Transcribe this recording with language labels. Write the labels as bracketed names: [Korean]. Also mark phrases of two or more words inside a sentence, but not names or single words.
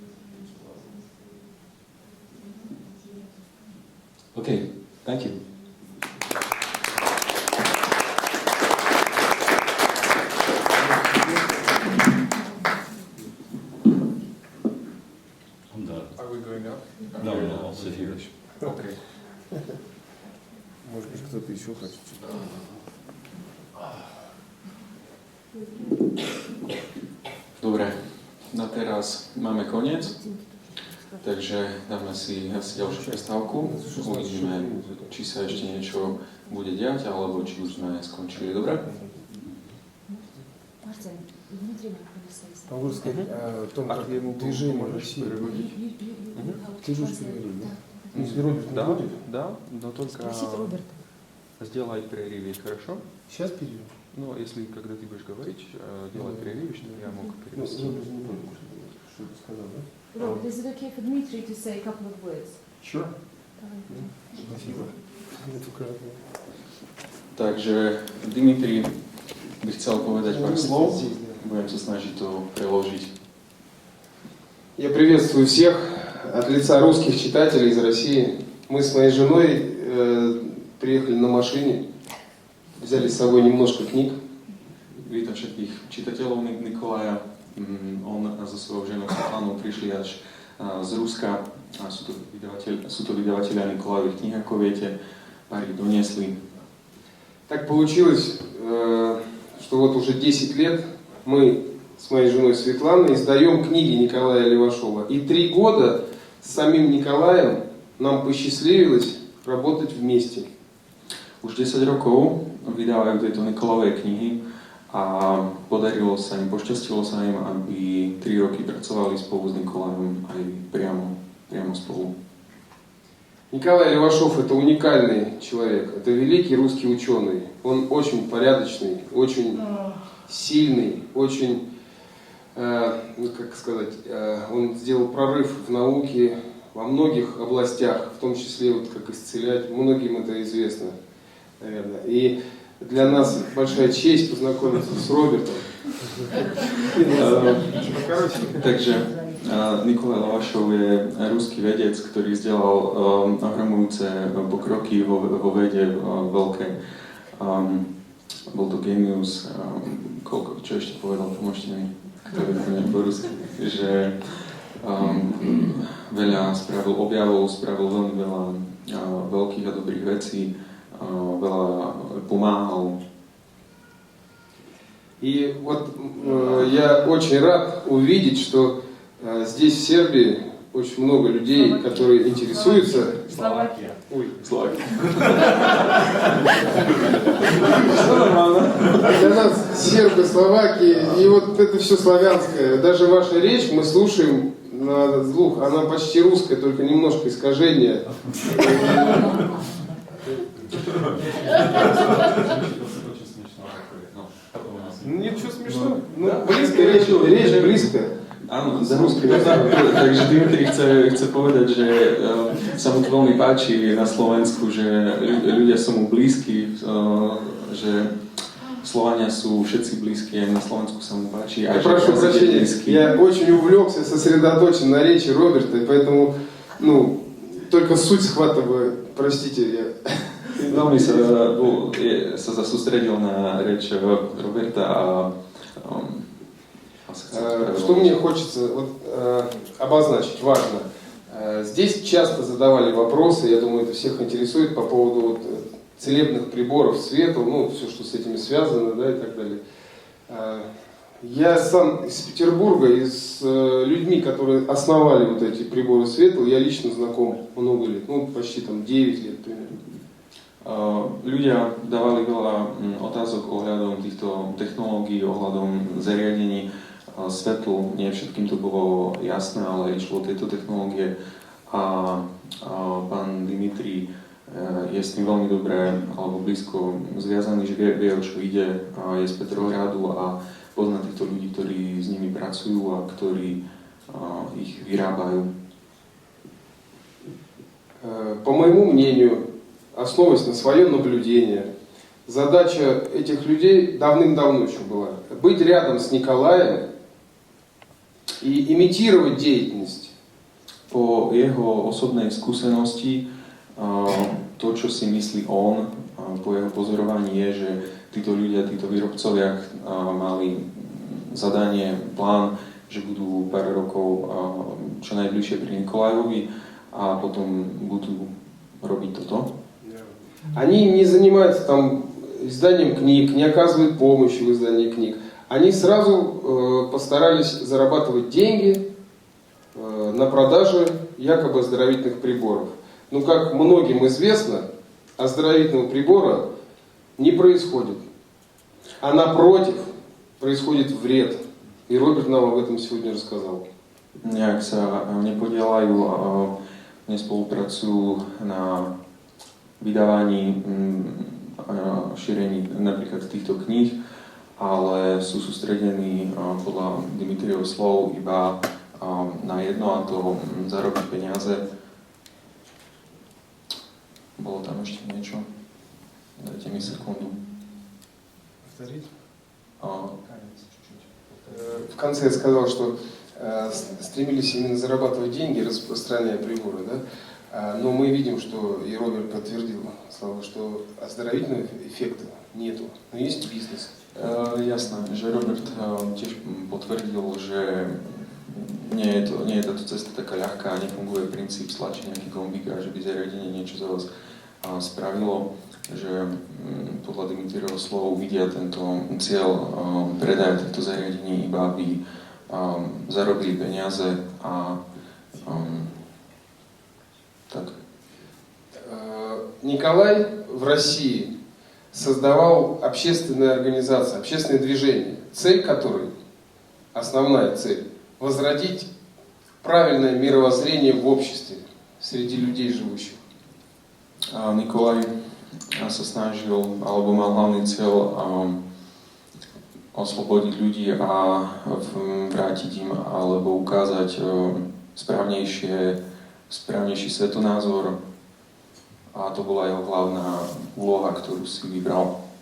[English] Okay, thank you. I'm done. Are we going up? No, I'll sit here. Okay. [Russian] Может быть, кто-то еще хочет? [Slovak] Dobre, na teraz máme koniec, takže dáme si asi ďalšiu prestávku. Uvidíme, či sa ešte niečo bude diať, alebo či už sme skončili. Dobre? [Russian] Могу сказать о том, как движение в России. Ты же перерыв, да? Если Роберт не будет? Да, но только сделай перерыв, хорошо? Сейчас перерыв. Ну, если когда ты будешь говорить, делай перерыв, чтобы я мог перевести. Что ты сказал, да? [English] Robert, is it okay for Dmitry to say a couple of words? Sure. [Russian] Спасибо. [Slovak] Takže Dimitri by chcel povedať pár slov, budem sa snažiť to preložiť. [Russian] Я приветствую всех от лица русских читателей из России. Мы с моей женой приехали на машине, взяли с собой немножко книг. [Slovak] Vítam všetkých čitateľov Nikolaja. On so svojou ženou Svetlanou prišli až z Ruska. A sú to vydavatelia Nikolajových kníh, ako viete. Pár ich doniesli. [Russian] Так получилось, что вот уже 10 лет мы с моей женой Светланой издаем книги Николая Левашова. И 3 года с самим Николаем нам посчастливилось работать вместе. [Slovak] Už 10 rokov vydávajú tieto Nikolajové knihy a pošťastilo sa im, aby 3 roky pracovali spolu s Nikolajom aj priamo spolu. [Russian] Николай Левашов — это уникальный человек, это великий русский ученый. Он очень порядочный, очень сильный, очень, как сказать, он сделал прорыв в науке во многих областях, в том числе вот как исцелять, многим это известно, наверное. И для нас большая честь познакомиться с Робертом. [Slovak] Takže Nikolaj Levашov je ruský vedec, ktorý vzdelal ohromujúce pokroky vo vede veľké. Bol to genius, čo ešte povedal, pomôžte mi, ktorý je po rusky, že veľa spravil objavov, spravil veľmi veľa veľkých a dobrých vecí, veľa pomáhal. [Russian] И вот я очень рад увидеть, что здесь в Сербии очень много людей, которые интересуются. Словакия. Ой, Словакия. Что нормально? Для нас сербы, словаки, и вот это все славянское. Даже ваша речь мы слушаем на слух, она почти русская, только немножко искажение. Ничего смешного. Ну, близко речь близко. [Slovak] Áno, za ruský. Takže Dimitri chce povedať, že sa mu to veľmi páči na Slovensku, že ľudia sú mu blízki, že Slovania sú všetci blízki, aj na Slovensku sa mu páči. [Russian] Я прошу прощения, я очень увлекся, сосредоточен на речи Роберта, и поэтому, только суть схватываю, простите, я... [Slovak] Veľmi sa sústredil na reč Roberta a [Russian] что мне хочется обозначить, важно. Здесь часто задавали вопросы, я думаю, это всех интересует, по поводу целебных приборов, светл, все, что с этими связано, да, и так далее. Я сам из Петербурга, и с людьми, которые основали вот эти приборы светл, я лично знаком много лет, почти 9 лет примерно. [Slovak] Ľudia dávali veľa otázok ohľadom týchto technológií, ohľadom zariadení svetlu. Nie všetkým to bolo jasné, ale išlo o tieto technológie. A pán Dimitri je s tým veľmi dobré alebo blízko zviazaný, že vie, o čo ide. Je z Petrohradu a pozná týchto ľudí, ktorí s nimi pracujú a ktorí ich vyrábajú. [Russian] По моему мнению, основываясь на свое наблюдение. Задача этих людей давным-давно еще была быть рядом с Николаем и имитировать деятельность. [Slovak] Po jeho osobnej skúsenosti, to, čo si myslí on, po jeho pozorovaní je, že títo ľudia, títo výrobcovia mali zadanie, plán, že budú pár rokov čo najbližšie pri Nikolajovi a potom budú robiť toto. [Russian] Они не занимаются там изданием книг, не оказывают помощи в издании книг. Они сразу постарались зарабатывать деньги на продаже якобы оздоровительных приборов. Но, как многим известно, оздоровительного прибора не происходит. А напротив, происходит вред. И Роберт нам об этом сегодня рассказал. [Slovak] Nejak sa nepodielajú, nespolupracujú na vydávaní a šírení napríklad týchto kníh, ale sú sústredení podľa Dimitriových slov iba na jedno, a to zarobiť peniaze. Bolo tam ešte niečo? Dajte mi sekundu. [Russian] Повторить? В конце я сказал, что стремились именно зарабатывать деньги, распространяя приборы, да? Но мы видим, что и Роберт подтвердил, Слава, что оздоровительного эффекта нету, но есть бизнес. [Slovak] Jasné, že Robert tiež potvrdil, že nie je táto cesta taká ľahká, nefunguje princíp stlačiť nejaký gombík a že by zariadenie niečo za vás spravilo, že podľa Dimitriových slov vidia tento cieľ predaja týchto zariadení iba aby zarobili peniaze a так. [Russian] Николай в России создавал общественные организации, общественные движения, цель которой, основная цель, возродить правильное мировоззрение в обществе, среди людей живущих. [Slovak] Nikolaj sa snažil, alebo mal hlavný cieľ oslobodiť ľudí a vrátiť im, alebo ukázať správnejší svetonázor, a to bola jeho hlavná úloha, ktorú si vybral.